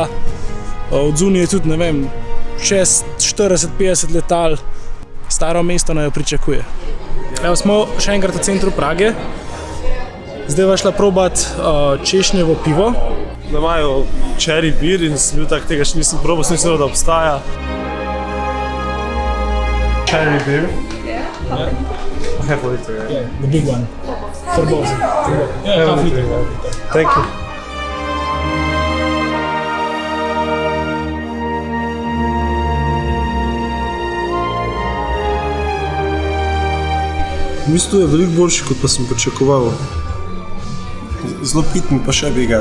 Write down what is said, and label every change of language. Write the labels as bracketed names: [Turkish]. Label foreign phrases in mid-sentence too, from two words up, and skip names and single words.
[Slovenian] Od zunaj je tudi, ne vem, 40-50 letal. Staro mesto naj jo pričakuje. Evo, smo še enkrat v centru Prage. Zdaj va šla probat češnjevo pivo. Da imajo [English] cherry beer [Slovenian] in sem bil tak, tega še nisem probal, sem mislil, da obstaja. [English] Cherry beer? Yeah. Half a liter, yeah. The big one. For both. Yeah, half liter. Thank you. [Slovenian] V bistvu je veliko boljši, kot pa sem pričakoval. Zelo pitni, pa še bi ga.